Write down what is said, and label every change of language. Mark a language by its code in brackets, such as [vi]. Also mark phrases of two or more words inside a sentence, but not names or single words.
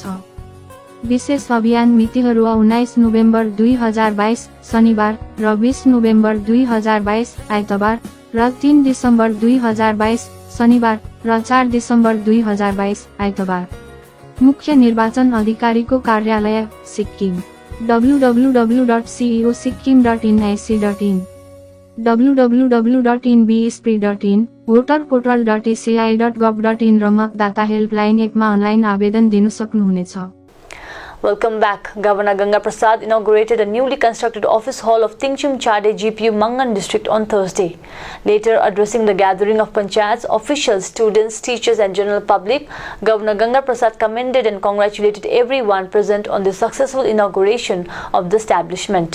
[ne] विशेष अभियान मितिहरू 19 नोभेम्बर 2022 शनिबार र 20 नोभेम्बर 2022 आइतबार र 3 डिसेम्बर 2022 शनिबार र 4 डिसेम्बर 2022 आइतबार। मुख्य निर्वाचन अधिकारीको कार्यालय सिक्किम www.ceosikkim.nic.in www.inbspre.in voterportal.aci.gov.in र मतदाता [en] helpline app [ne] अनलाइन आवेदन दिन सक्नुहुनेछ। [en] Welcome back. Governor Ganga Prasad inaugurated a newly constructed office hall of Tingchim Chade GPU Mangan district on Thursday. Later, addressing the gathering of panchayats, officials, students, teachers and general public, Governor Ganga Prasad commended and congratulated everyone present on the successful inauguration of the establishment.